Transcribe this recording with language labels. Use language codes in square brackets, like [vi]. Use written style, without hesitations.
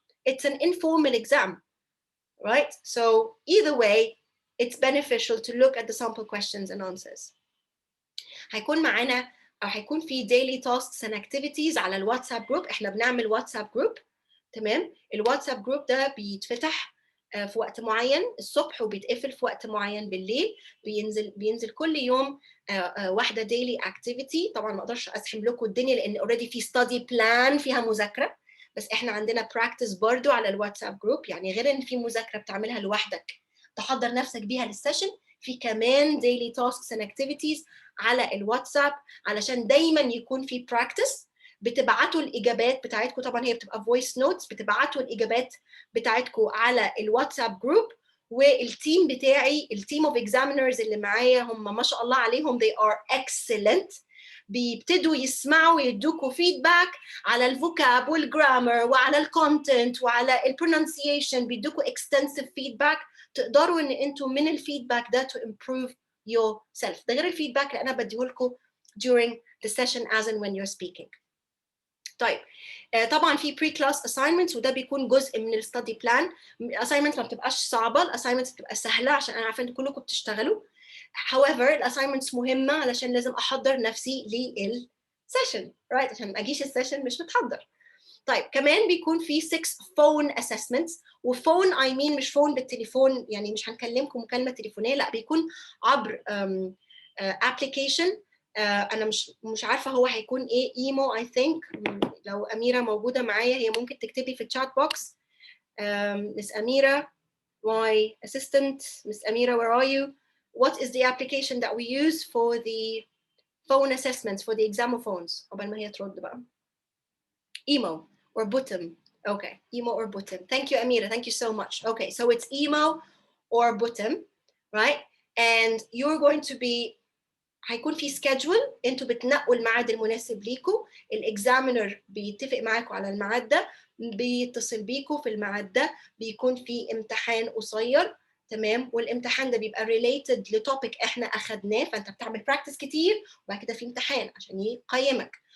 [en] It's an informal exam, right? So either way it's beneficial to look at the sample questions and answers. [ar] هيكون معانا او هيكون في [en] daily tasks and activities [ar] على الواتساب جروب. احنا بنعمل واتساب جروب. تمام، الواتساب جروب ده بيتفتح في وقت معين الصبح وبيتقفل في وقت معين بالليل. بينزل كل يوم واحده [en] daily activity. [ar] طبعا ما اقدرش ازحم لكم الدنيا لان already في [en] study plan [ar] فيها مذاكره، بس احنا عندنا practice برضو على الواتساب جروب. يعني غير ان في مذاكره بتعملها لوحدك تحضر نفسك بيها للسيشن، في كمان [en] daily tasks and activities [ar] على الواتساب علشان دايما يكون في practice. بتبعتوا الاجابات بتاعتكم، طبعا هي بتبقى [en] voice notes، [ar] بتبعتوا الاجابات بتاعتكم على الواتساب جروب والتيم بتاعي التيم اوف اكزامينرز اللي معايا هم ما شاء الله عليهم [en] they are excellent. [ar] بيبتدوا يسمعوا ويدوكوا فيدباك على الفوكاب والجرامر وعلى الكونتنت وعلى البرونانسيشن، بيدوكوا [en] extensive feedback [ar] تقدروا ان انتوا من الفيدباك ده [en] to improve yourself. [ar] ده غير الفيدباك اللي انا بديه لكم [en] during the session as and when you're speaking. [ar] طيب طبعا في بري كلاس assignments وده بيكون جزء من الستادي بلان. assignments ما بتبقاش صعبه، الاساينمنتس بتبقى سهله عشان انا عارفه ان كلكم بتشتغلوا. however الاساينمنتس مهمه علشان لازم احضر نفسي للسيشن رايت عشان ما اجيش السيشن مش متحضر. طيب كمان بيكون في 6 [en] phone assessments، [ar] وفون I mean مش فون بالتليفون، يعني مش هنكلمكم مكالمه تليفونيه، لا بيكون عبر application. انا مش عارفه هو هيكون ايه، ايمو [en] I think. [ar] لو اميره موجوده معايا هي ممكن تكتب لي في الشات بوكس. [en] Miss Amira my assistant, Miss Amira, where are you? What is the application that we use for the phone assessments for the examophones? [ar] قبل ما هي ترد بقى. [en] Emo or bottom. Okay, emo or bottom. Thank you, Amira. Thank you so much. Okay, so it's emo or bottom, right? And you're going to be [ar] هيكون في schedule، انتوا بتنقوا الميعاد المناسب ليكم، الاكزامينر بيتفق معاكم على الميعاد ده، بيتصل بيكم في الميعاد ده، بيكون في امتحان قصير تمام، والامتحان ده بيبقى related لتوبيك احنا اخدناه، فانت بتعمل براكتس كتير وبعد كده في امتحان عشان يقيمك.